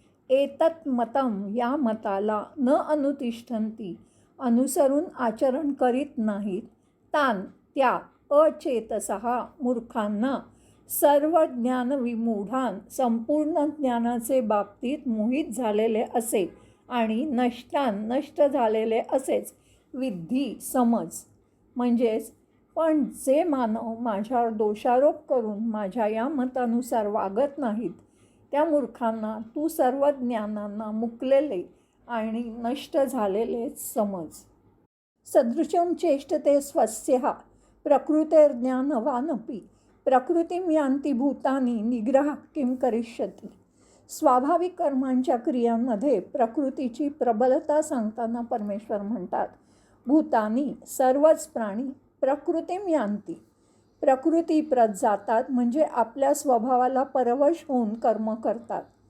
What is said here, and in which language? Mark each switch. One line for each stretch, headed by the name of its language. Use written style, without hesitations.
Sanskrit: एतत् मतम
Marathi: या मताला
Sanskrit: न अनुतिष्ठन्ति
Marathi: अनुसरून आचरण करीत नाहीत, त्या अचेतसः मूर्खांना
Sanskrit: सर्व ज्ञान विमूढान
Marathi: संपूर्ण ज्ञानाचे बाबतीत मोहित झालेले असे आणि नष्ट झालेले असेच विद्धी समज. म्हणजेच पण जे मानव माझ्यावर दोषारोप करून माझ्या या मतानुसार वागत नाहीत त्या मूर्खांना तू सर्व ज्ञानांना मुकलेले आणि नष्ट झालेले समज.
Sanskrit: सदृशं चेष्टते स्वस्यः प्रकृतेर्ज्ञानवानपि प्रकृतीं यान्ति भूतानि निग्रह किं करिष्यति.
Marathi: स्वाभाविक कर्मांच्या क्रियांमध्ये प्रकृतीची प्रबलता सांगताना परमेश्वर म्हणतात, भूतानी सर्वच प्राणी
Sanskrit: प्रकृतीं यान्ति
Marathi: प्रकृतीप्रत जातात, म्हणजे आपल्या स्वभावाला परवश होऊन कर्म करतात.